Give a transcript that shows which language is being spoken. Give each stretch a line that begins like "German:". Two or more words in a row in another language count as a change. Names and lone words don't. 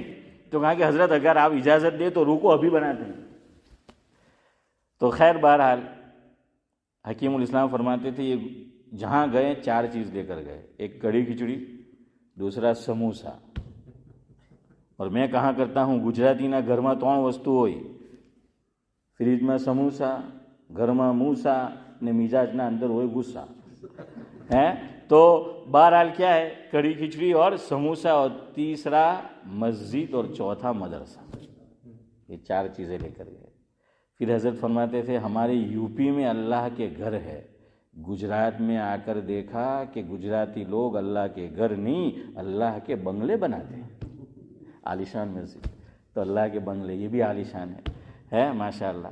Urdu: تو کہا کہ حضرت اگر آپ اجازت دیں تو روکو ابھی بناتے ہیں۔ تو خیر بہرحال حکیم الاسلام فرماتے تھے یہ جہاں گئے 4 چیز لے کر گئے، ایک کڑی کھچڑی، دوسرا سموسا، اور میں کہاں کرتا ہوں گجراتی
Gujarati: ના ઘરમાં 3 વસ્તુ હોય، ફ્રીજમાં સમોસા، ઘરમાં મૂસા ને મિજાજના અંદર હોય ગુસ્સા
Urdu: ہے۔ تو بہرحال کیا ہے، کڑی کھچڑی اور سموسا، اور تیسرا مسجد، اور چوتھا مدرسہ، یہ 4 چیزیں لے کر گئے۔ پھر حضرت فرماتے تھے ہمارے یو پی میں اللہ کے گھر ہے، گجرات میں آ کر دیکھا کہ گجراتی لوگ اللہ کے گھر نہیں اللہ کے بنگلے بناتے ہیں، عالیشان مسجد، تو اللہ کے بنگلے یہ بھی عالیشان ہے ماشاء اللہ۔